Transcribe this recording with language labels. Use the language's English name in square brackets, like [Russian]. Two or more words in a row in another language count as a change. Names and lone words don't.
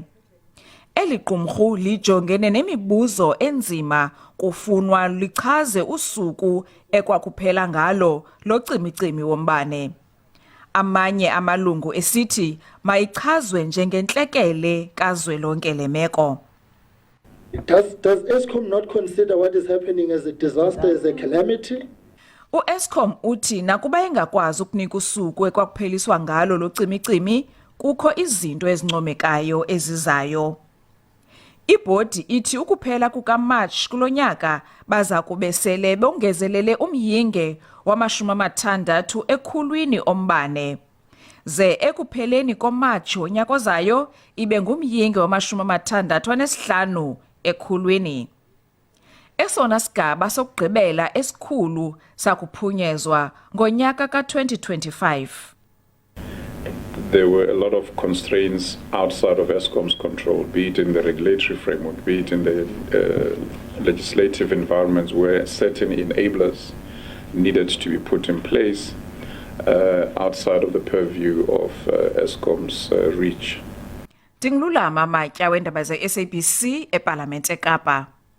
[Xhosa] Eli qumrhu lijongene nemibuzo enzima kufunwa lichaze usuku ekwakuphela ngalo lo cimicimi wombane. Amanye amalungu esithi mayichazwe njengentlekele kazwelonke le meko. [English] Does IEskom not consider what is happening as a disaster, as a calamity? [Xhosa] UEskom uthi nakuba engakwazi ukunika usuku ekwakupheliswa ngalo lo cimicimi, kukho izinto ezincomekayo ezizayo. Ibhodi ithi ukuphela kukaMarch kulonyaka baza kube sele bongezelele umyinge wama-60 ekhulwini ombane. Ze ekupheleni koMarch wonyaka ozayo ibe ngumyinge wama-65 ekhulwini. Esona sigaba sokugqibela esikhulu sakuphunyezwa ngonyaka ka-2025. [English] There were a lot of constraints outside of ESCOM's control, be it in the regulatory framework, be it in the legislative environments where certain enablers needed to be put in place outside of the purview of ESCOM's reach. [Xhosa] Dinglulama Matya wendaba ze SABC ephalamende eKapa.